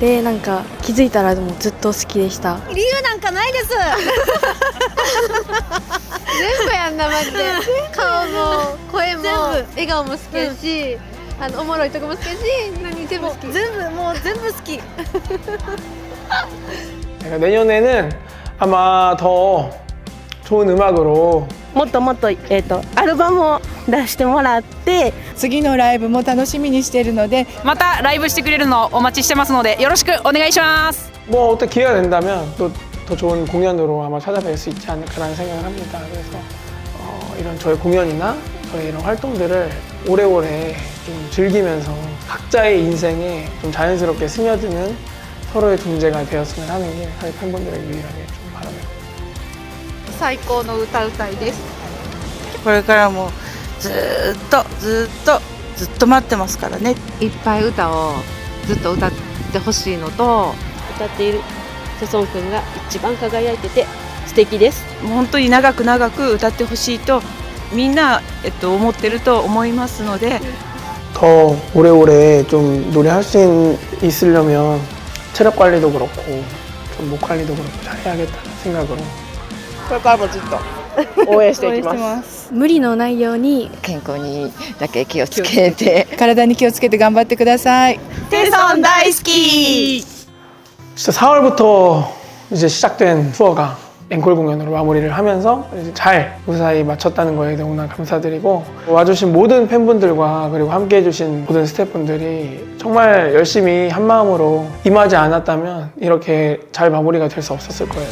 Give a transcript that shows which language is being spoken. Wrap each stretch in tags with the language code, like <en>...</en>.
<ja>でなんか気づいたらでもずっと好きでした理由なんかないです全部やんなマジで顔も声も笑顔も好きやし、おもろいとこも好きやし全部好きもう全部好き</ja> <ko>내년에는 아마 더 좋은 음악으로</ko> <ja>もっともっとアルバムを出してもらって次のライブも楽しみにしているのでまたライブしてくれるのをお待ちしてますのでよろしくお願いします。</ja> <ko>뭐 어떤 기회가 된다면 또 더 좋은 공연으로 아마 찾아뵐 수 있지 않을까라는 생각을 합니다. 그래서 이런 저의 공연이나 저의 이런 활동들을 오래오래 좀 즐기면서 각자의 인생에 좀 자연스럽게 스며드는 서로의 존재가 되었으면 하는 게 사실 팬분들에게 유일하게 좀 바랍니다.</ko> <ja>最高の歌うたいですこれからもずっと待ってますからねいっぱい歌をずっと歌ってほしいのと歌っているチェソン君が一番輝いてて素敵です本当に長く歌ってほしいとみんな、思ってると思いますので</ja> <ko>더 오래오래 좀 노래할 수 있으려면 체력 관리도 그렇고 좀 목 관리도 그렇고 잘해야겠다는 생각으로</ko> <ja>これからもずっと応援していきます無理のないように健康にだけ気をつけて体に気をつけて頑張ってください。テソン大好き</ja> <ko>진짜 4월부터 이제 시작된 투어가 앵콜 공연으로 마무리를 하면서 이제 잘 무사히 마쳤다는 거에 너무나 감사드리고 와주신 모든 팬분들과 그리고 함께 해주신 모든 스태프분들이 정말 열심히 한 마음으로 임하지 않았다면 이렇게 잘 마무리가 될 수 없었을 거예요.</ko>